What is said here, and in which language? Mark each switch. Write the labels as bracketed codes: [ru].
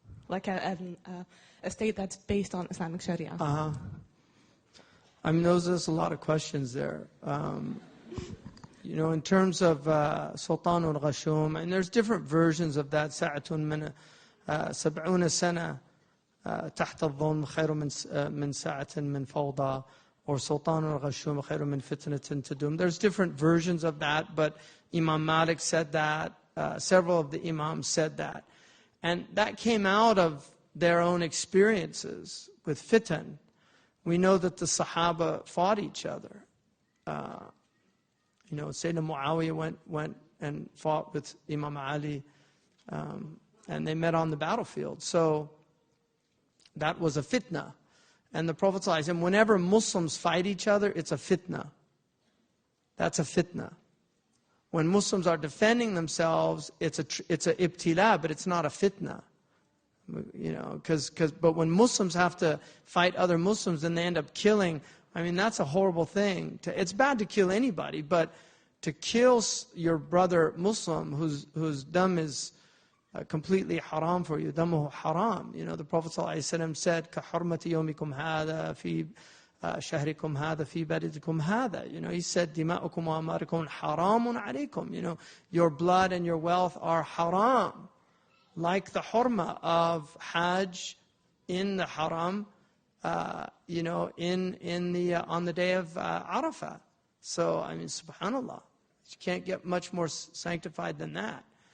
[en] Like a state that's based on Islamic Sharia? I mean, there's a lot of questions there. In terms of Sultan al-Ghashum, and there's different versions of that. [ar] Sa'atun min 70 sana تحت الظلم خير من ساعة من فوضى, or Sultan al-Ghashum خير من فتنة تدوم. [en] There's different versions of that, but Imam Malik said that. Several of the Imams said that. And that came out of their own experiences with fitan. We know that the Sahaba fought each other. Sayyidina Muawiyah went and fought with Imam Ali, and they met on the battlefield. So that was a fitna. And the Prophet ﷺ, whenever Muslims fight each other, it's a fitna. That's a fitna. When Muslims are defending themselves, it's a ibtila, but it's not a fitna. But when Muslims have to fight other Muslims and they end up killing, I mean, that's a horrible thing. It's bad to kill anybody, but to kill your brother Muslim whose dam is completely haram for you, [ar] damuhu haram. [en] The Prophet ﷺ said, [ar] كَحُرْمَةِ يَوْمِكُمْ هَذَا فِي شَهْرِكُمْ هَذَا فِي بَلِدِكُمْ هَذَا. [en] He said, [ar] دِمَاؤُكُمْ وَأَمْوَالُكُمْ حَرَامٌ عَلَيْكُمْ. [en] Your blood and your wealth are haram like the hurma of Hajj in the Haram, on the day of Arafah. So, I mean, subhanAllah, you can't get much more sanctified than that.